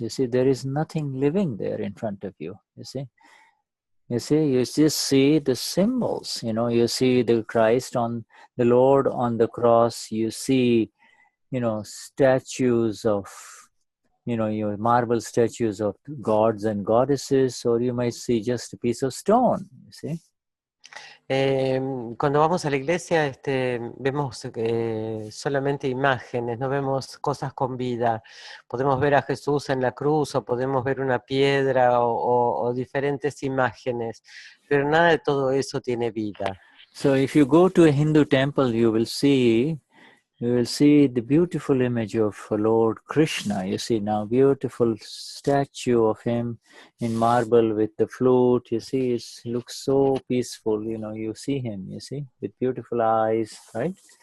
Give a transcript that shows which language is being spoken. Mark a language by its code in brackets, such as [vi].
[en] You see, there is nothing living there in front of you. You just see the symbols. You see the Christ the Lord on the cross. You see, statues of, your marble statues of gods and goddesses, or you might see just a piece of stone. You see. [es] Cuando vamos a la iglesia vemos solamente imágenes, no vemos cosas con vida. Podemos ver a Jesús en la cruz o podemos ver una piedra o diferentes imágenes, pero nada de todo eso tiene vida. [en] So if you go to a Hindu temple, you will see you will see the beautiful image of Lord Krishna. You see now, beautiful statue of him in marble with the flute. You see, it looks so peaceful. You know, you see him, you see, with beautiful eyes, right?